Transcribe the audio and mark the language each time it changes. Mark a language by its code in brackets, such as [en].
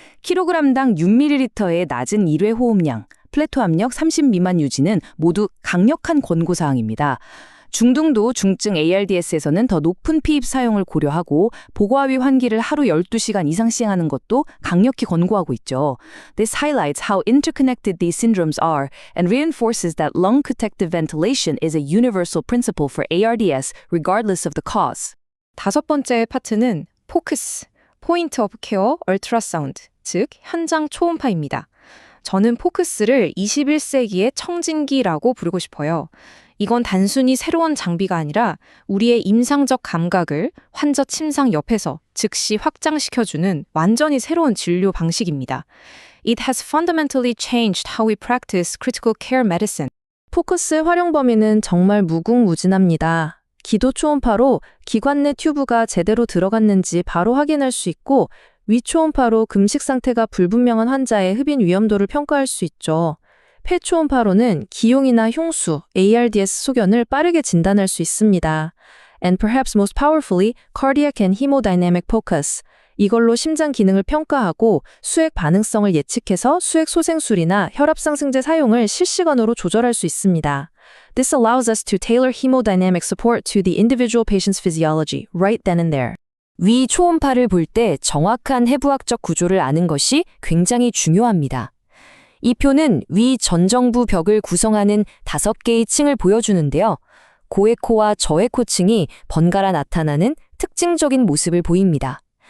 [ko] 킬로그램당 6ml의 낮은 1회 호흡량, 플래토 압력 30 미만 유지는 모두 강력한 권고사항입니다. 중등도 중증 ARDS에서는 더 높은 피입 사용을 고려하고 보고하위 환기를 하루 12시간 이상 시행하는 것도 강력히 권고하고 있죠. [en] This highlights how interconnected these syndromes are and reinforces that lung protective ventilation is a universal principle for ARDS regardless of the cause. [ko] 다섯 번째 파트는 포크스, 포인트 오브 케어 얼트라사운드, 즉 현장 초음파입니다. 저는 포크스를 21세기의 청진기라고 부르고 싶어요. 이건 단순히 새로운 장비가 아니라 우리의 임상적 감각을 환자 침상 옆에서 즉시 확장시켜주는 완전히 새로운 진료 방식입니다. [en] It has fundamentally changed how we practice critical care medicine. [ko] 포커스 활용 범위는 정말 무궁무진합니다. 기도 초음파로 기관 내 튜브가 제대로 들어갔는지 바로 확인할 수 있고 위초음파로 금식 상태가 불분명한 환자의 흡인 위험도를 평가할 수 있죠. 폐초음파로는 기용이나 흉수, ARDS 소견을 빠르게 진단할 수 있습니다. [en] And perhaps most powerfully, cardiac and hemodynamic focus. [ko] 이걸로 심장 기능을 평가하고 수액 반응성을 예측해서 수액 소생술이나 혈압 상승제 사용을 실시간으로 조절할 수 있습니다. [en] This allows us to tailor hemodynamic support to the individual patient's physiology right then and there. [ko] 위 초음파를 볼 때 정확한 해부학적 구조를 아는 것이 굉장히 중요합니다. 이 표는 위 전정부 벽을 구성하는 5개의 층을 보여주는데요. 고에코와 저에코층이 번갈아 나타나는 특징적인 모습을 보입니다.